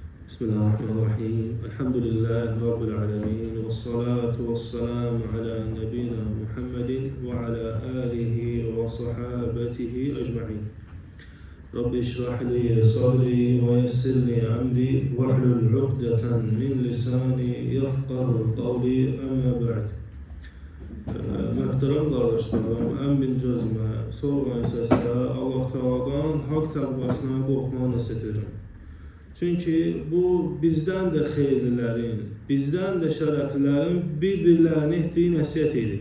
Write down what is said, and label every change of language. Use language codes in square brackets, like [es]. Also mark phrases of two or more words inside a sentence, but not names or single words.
[ar] بسم الله الرحمن الرحيم الحمد لله رب العالمين والصلاة والسلام على نبينا محمد وعلى آله وصحابته أجمعين رب اشرح لي صدري ويسر لي أمري واحلل عقدة من لساني يفقه قولي أما بعد. [az] Möhtərəm qardaşlarım, ən birinci özümə, sonra isə sizə Allah Teala'dan haqq təqvasına qorxmağı nəsihət edirəm. Çünki bu bizdən də xeyirlilərin, bizdən də şərəflilərin bir-birlərini etdiyi nəsihət edir.